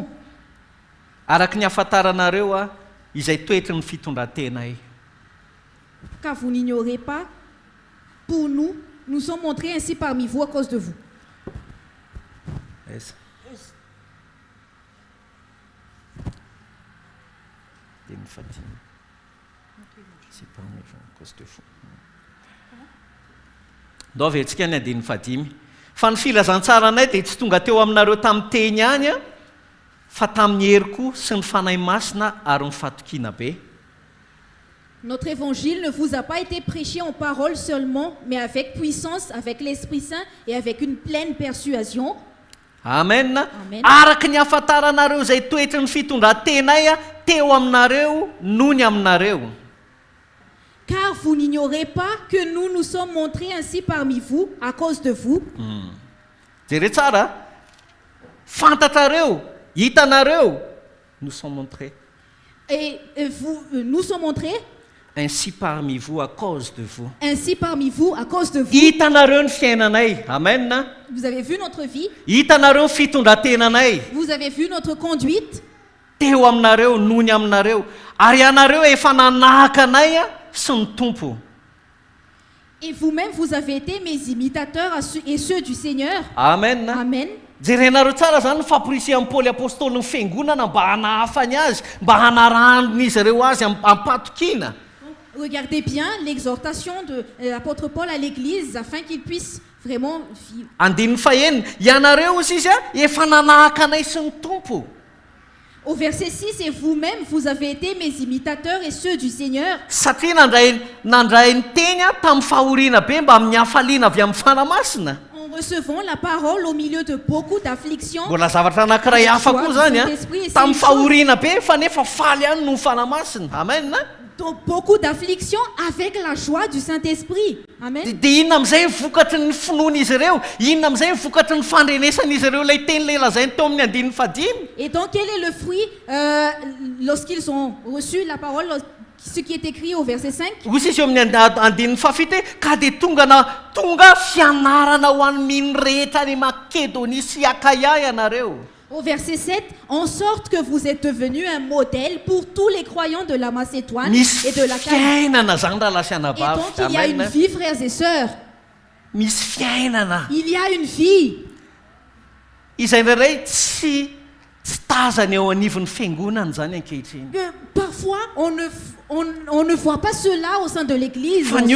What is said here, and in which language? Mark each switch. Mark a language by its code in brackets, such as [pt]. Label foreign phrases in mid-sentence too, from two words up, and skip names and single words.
[mg] Araka ny ahafantaranareo izay toetra ny fitondrantenay. [fr] Car vous n'ignorez pas, pour nous, nous sommes montrés ainsi parmi vous à cause de vous. Yes. [mg] Ndao verentsika ny andininy fadimy. Fa ny filazantsara anay dia tsy tonga teo aminareo tamin'ny teny ihany fa tamin'ny heriko sy ny fanahy masina ary ny fatokiana be. [fr] Notre évangile ne vous a pas été prêché en parole seulement, mais avec puissance, avec l'Esprit Saint et avec une pleine persuasion. Amen. [mg] Araka ny ahafantaranareo izay toetra ny fitondrantenay teo aminareo noho ny aminareo. [fr] Car vous n'ignorez pas que nous nous sommes montrés ainsi parmi vous à cause de vous. [mg] Jereo tsara, fantatrareo, hitanareo, [fr] nous sommes montrés. Et nous sommes montrés ainsi parmi vous à cause de vous. Ainsi parmi vous à cause de vous. [mg] Hitanareo ny fiainanay. Amen. [fr] Vous avez vu notre vie. [mg] Hitanareo ny fitondrantenanay. [fr] Vous avez vu notre conduite. [mg] Teo aminareo, nony aminareo. Ary anareo efa nanahaka anay sy ny tompo. [fr] Et vous-même, vous avez été mes imitateurs et ceux du Seigneur. Amen. Amen. [mg] Jerenareo tsara zany famporisihany Paoly apôstôly ny fiangonana mba hanahafany azy, mba hanarandon'izy ireo azy ampatokina. [fr] Regardez bien l'exhortation de l'apôtre Paul à l'église afin qu'il puisse vraiment vivre. [mg] Andininy fahenina, ianareo izy efa nanahaka anay sy ny tompo. [fr] Au verset 6, et vous-même, vous avez été mes imitateurs et ceux du Seigneur. [mg] Satria nandray ny teny tamin'ny fahoriana be mba amin'ny hafaliana avy amin'ny fanamasina. [fr] En recevant la parole au milieu de beaucoup d'afflictions. [mg] Mbola zavatra anankiray hafa koa zany tamin'ny fahoriana be fa nefa faly ihany no fanamasina. Amen. [fr] Donc beaucoup d'afflictions avec la joie du Saint-Esprit. Amen. [mg] Dia inona amin'izay vokatry ny finoan'izy ireo, inona amin'izay vokatry ny fandrenesan'izy ireo ilay teny lehilahy lazainy teo amin'ny 5. [fr] Et donc quel est le fruit lorsqu'ils ont reçu la parole, ce qui est écrit au verset 5? [mg] Hoy izy eo amin'ny 5 ka dia tonga fianarana ho an'ny mino rehetra any Makedonia sy Akaia ianareo. [fr] Au verset 7, en sorte que vous êtes devenus un modèle pour tous les croyants de la Macédoine et de la Caïe. Et donc il y a une vie, frères et sœurs. Il y a une vie. Parfois, on ne voit pas cela au sein de l'église.